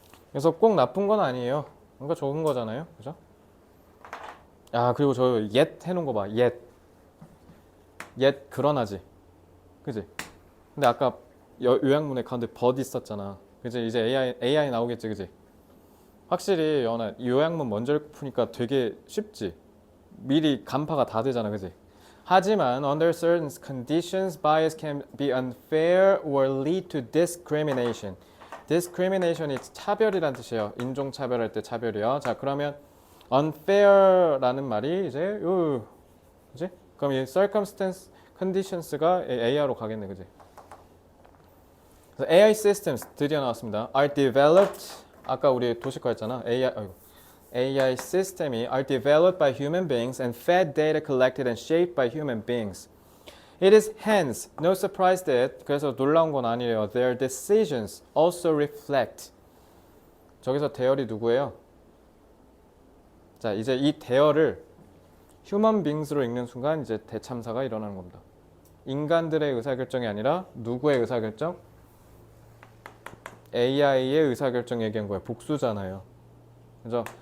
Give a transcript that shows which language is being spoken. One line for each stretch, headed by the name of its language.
Korean: 그래서 꼭 나쁜 건 아니에요. 뭔가 좋은 거잖아요. 그죠? 그리고 저 yet 해놓은 거 봐. yet 그러나지. 그지? 근데 아까 요약문에 가운데 but 있었잖아. 그지? 이제 AI 나오겠지. 그지? 확실히 연아 요약문 먼저 푸니까 되게 쉽지. 미리 간파가 다 되잖아. 그지?
English: 하지만 under certain conditions bias can be unfair or lead to discrimination.
Korean: discrimination이 차별이란 뜻이에요. 인종차별할 때 차별이요. 자, 그러면 unfair라는 말이 이제 그지? 그럼 이 circumstance conditions가 AI로 가겠네. 그지? 그래서 AI systems 드디어 나왔습니다.
English: are developed
Korean: 아까 우리 도식화 했잖아. AI 시스템이
English: are developed by human beings and fed data collected and shaped by human beings. It is hence no surprise that
Korean: 그래서 놀라운 건 아니래요.
English: Their decisions also reflect.
Korean: 저기서 대열이 누구예요? 자, 이제 이 대열을 human beings로 읽는 순간 이제 대참사가 일어나는 겁니다. 인간들의 의사결정이 아니라 누구의 의사결정? AI의 의사결정 얘기한 거예요. 복수잖아요. 그죠?